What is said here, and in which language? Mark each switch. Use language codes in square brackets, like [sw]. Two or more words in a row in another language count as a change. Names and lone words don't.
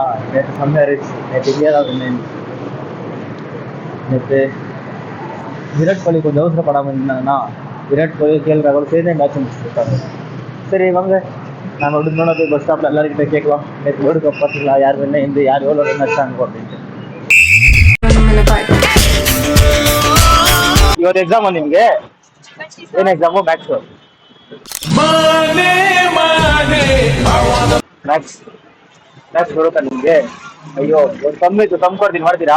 [ta] நேற்று செம்மையாக இருந்துச்சு. நேற்று இந்தியா தான் வின். நேற்று விராட் கோலி கொஞ்சம் அவசரப்படாமல் இருந்தாங்கன்னா விராட் கோலி கேள்றாங்க சேர்ந்தே மேட்ச் முடிச்சுருக்காங்க. சரி வாங்க, நாங்கள் விடுந்தோன்னா போய் [en] bus stop [ta] எல்லாருக்கிட்ட கேட்கலாம், நேற்று [en] world cup [ta] பார்த்தீங்களா, யார் வேணா இந்த யார் எவ்வளோ ரன் அடிச்சாங்க அப்படின்ட்டு. [kn] ಇವತ್ತು ಎಕ್ಸಾಮ್ ನಿಮಗೆ ಏನು ಎಕ್ಸಾಮು? ಮ್ಯಾಥ್ಸ್. ಮ್ಯಾಥ್ಸ್ ಬರುತ್ತಾ ನಿಮಗೆ? ಅಯ್ಯೋ, ಒಂದು ಕಮ್ಮಿ ಇತ್ತು, ತಂದ್ಕೊಡ್ತೀನಿ, ಮಾಡ್ತೀರಾ?